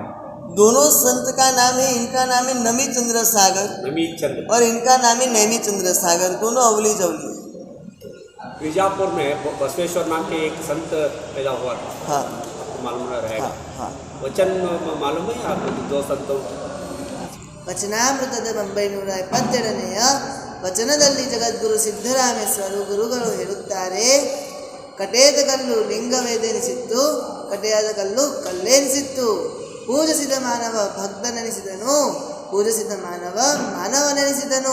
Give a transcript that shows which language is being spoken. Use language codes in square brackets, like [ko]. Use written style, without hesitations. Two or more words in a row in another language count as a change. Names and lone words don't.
[hi] दोनों संत का नाम है, इनका नाम है नमी चंद्र सागर नमित चंद्र और इनका नाम है नैमी चंद्र सागर। दोनों अवली जवली। बीजापुर में बसवेश्वर नाम के एक संत पैदा हुआ था। हाँ मालूम रहेगा। हाँ हाँ। वचन मालूम है आपको? 2 संतों [kn] ವಚನಾಮೃತದ ಬೊಂಬೈನೂರ 72ನೇ ವಚನದಲ್ಲಿ ಜಗದ್ಗುರು ಸಿದ್ಧರಾಮೇಶ್ವರು ಗುರುಗಳು ಹೇಳುತ್ತಾರೆ, ಕಟೇದ ಕಲ್ಲು ಲಿಂಗವೇದೆನಿಸಿತ್ತು, ಕಟೆಯಾದ ಕಲ್ಲು ಕಲ್ಲೆನಿಸಿತ್ತು. ಪೂಜಿಸಿದ ಮಾನವ ಭಕ್ತನೆನಿಸಿದನು, ಪೂಜಿಸಿದ ಮಾನವ ಮಾನವನೆನಿಸಿದನು.